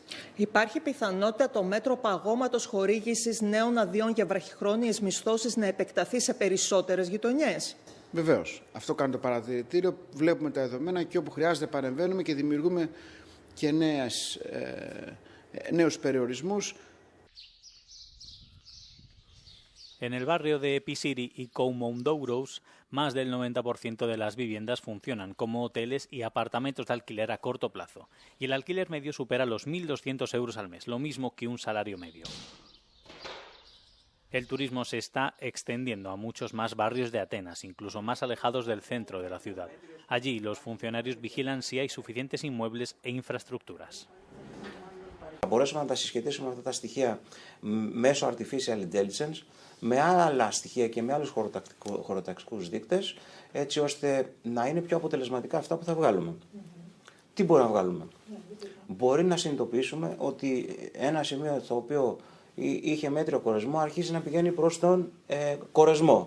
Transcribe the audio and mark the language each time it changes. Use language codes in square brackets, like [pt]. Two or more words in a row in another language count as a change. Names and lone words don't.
[el] Υπάρχει πιθανότητα το μέτρο παγώματος χορήγησης νέων αδειών για βραχυχρόνιες μισθώσεις να επεκταθεί σε περισσότερες γειτονιές? Βεβαίως. Αυτό κάνει το παρατηρητήριο. Βλέπουμε τα δεδομένα και όπου χρειάζεται παρεμβαίνουμε και δημιουργούμε και νέους περιορισμούς. [es] En el barrio de Episiri y Koumondouros, más del 90% de las viviendas funcionan como hoteles y apartamentos de alquiler a corto plazo, y el alquiler medio supera los 1.200 euros al mes, lo mismo que un salario medio. El turismo se está extendiendo a muchos más barrios de Atenas, incluso más alejados del centro de la ciudad. Allí, los funcionarios vigilan si hay suficientes inmuebles e infraestructuras. [el] Θα μπορέσουμε να τα συσχετίσουμε αυτά τα στοιχεία μέσω [en] artificial intelligence, [el] με άλλα στοιχεία και με άλλους χωροταξικούς δείκτες, έτσι ώστε να είναι πιο αποτελεσματικά αυτά που θα βγάλουμε. Τι μπορούμε να βγάλουμε? Μπορεί να συνειδητοποιήσουμε ότι ένα σημείο το οποίο είχε μέτριο κορεσμό αρχίζει να πηγαίνει προς τον κορεσμό.